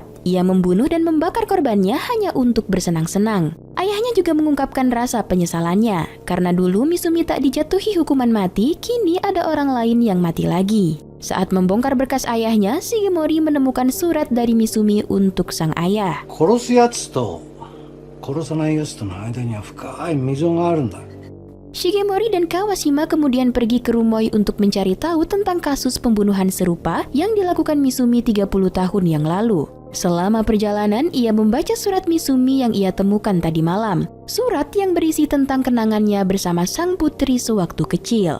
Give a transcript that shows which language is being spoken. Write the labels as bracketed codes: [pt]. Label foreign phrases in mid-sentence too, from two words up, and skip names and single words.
[id] Ia membunuh dan membakar korbannya hanya untuk bersenang-senang. Ayahnya juga mengungkapkan rasa penyesalannya. Karena dulu Misumi tak dijatuhi hukuman mati, kini ada orang lain yang mati lagi. Saat membongkar berkas ayahnya, Shigemori menemukan surat dari Misumi untuk sang ayah. [ja] 殺すやつと殺さないやつとの間には深い溝があるんだ。 [id] Shigemori dan Kawashima kemudian pergi ke Rumoi untuk mencari tahu tentang kasus pembunuhan serupa yang dilakukan Misumi 30 tahun yang lalu. Selama perjalanan, ia membaca surat Misumi yang ia temukan tadi malam. Surat yang berisi tentang kenangannya bersama sang putri sewaktu kecil.